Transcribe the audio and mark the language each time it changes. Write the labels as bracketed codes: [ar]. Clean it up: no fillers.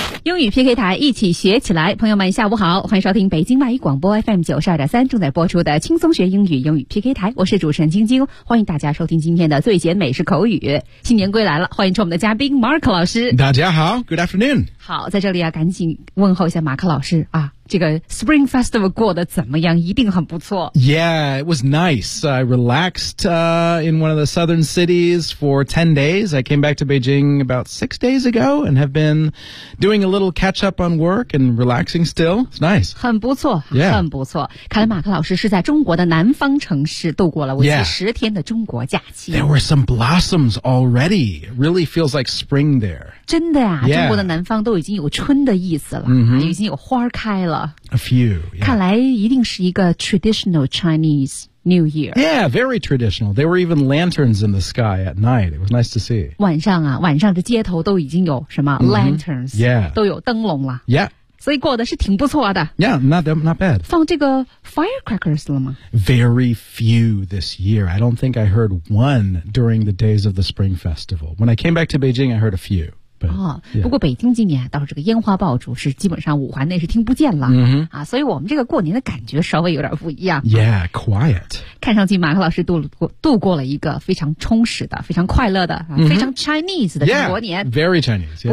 [zh] 英语 PK 台一起学起来，朋友们下午好，欢迎收听北京外语广播 FM92.3 正在播出的轻松学英语英语 PK 台，我是主持人晶晶，欢迎大家收听今天的最简美式口语。新年归来了，欢迎出我们的嘉宾 Mark 老师。大家好 , [en] Good afternoon! [zh] 好，在这里要赶紧问候一下马克老师啊。这个 Spring Festival 过得怎么样？一定很不错。 [en] Yeah, it was nice. I relaxed, in one of the southern cities for 10 days. I came back to Beijing about 6 days ago and have been doing a little catch up on work and relaxing still. It's nice. [zh] 很不错、 [en] yeah. [zh] 很不错。看来马克老师是在中国的南方城市度过了为期十天的中国假期。 [en] There were some blossoms already. It really feels like spring there. [zh] 真的呀、中国的南方都已经有春的意思了、 mm-hmm. 已经有花开了。 [en] A few.、Yeah. [zh] 看来一定是一个 [en] traditional Chinese New Year. Yeah, very traditional. There were even lanterns in the sky at night. It was nice to see. [zh] 晚上啊，晚上的街头都已经有什么、mm-hmm. lanterns? [en] Yeah, [zh] 都有灯笼了。 [en] Yeah, [zh] 所以过得是挺不错的。 [en] Yeah, not bad. [zh] 放这个 firecrackers 了吗？ [en] Very few this year. I don't think I heard one during the days of the Spring Festival. When I came back to Beijing, I heard a few. But, yeah. [zh] 不过北京今年倒是这个烟花爆竹是基本上五环内是听不见了、 mm-hmm. 啊，所以我们这个过年的感觉稍微有点不一样。 [en] Yeah, quiet. [zh] 看上去马克老师度过了一个非常充实的、非常快乐的、 mm-hmm. 非常 Chinese 的中国年。 [en] Yeah, very Chinese.、Yeah.